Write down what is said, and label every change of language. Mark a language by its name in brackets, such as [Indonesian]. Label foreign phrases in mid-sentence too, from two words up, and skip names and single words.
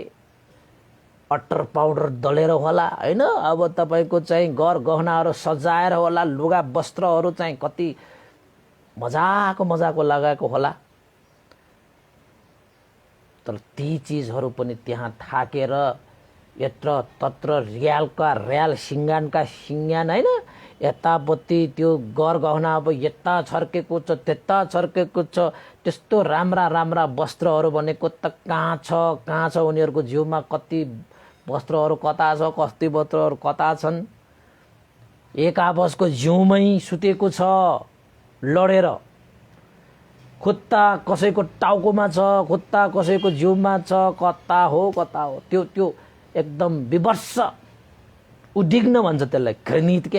[Nepali] अट्टर पाउडर दलेर होला हैन, अब तपाईको चाहिँ घर गहनाहरू सजाएर होला, लुगा वस्त्रहरू चाहिँ कति मजाको लगाएको होला। तर ती चीजहरू पनि त्यहाँ थाकेर यत्र तत्र रियालका रियाल सिङ्गानका सिङ्गान हैन, यतापट्टि त्यो घर गहना अब यता छर्केको छ त्यता छर्केको छ। त्यस्तो राम्रा वस्त्रहरू भनेको त कहाँ छ उनीहरूको जिउमा, कति वस्त्रहरू कता छ, कति वस्त्रहरू कता छन्। एक आपसको जिउमै सुतेको छ लडेर, खुट्टा कसैको टाउकोमा छ, खुट्टा कसैको जिउमा छ, कता हो त्यो एकदम विवर्ष उद्विग्न भन्छ त्यसलाई, घृणित के।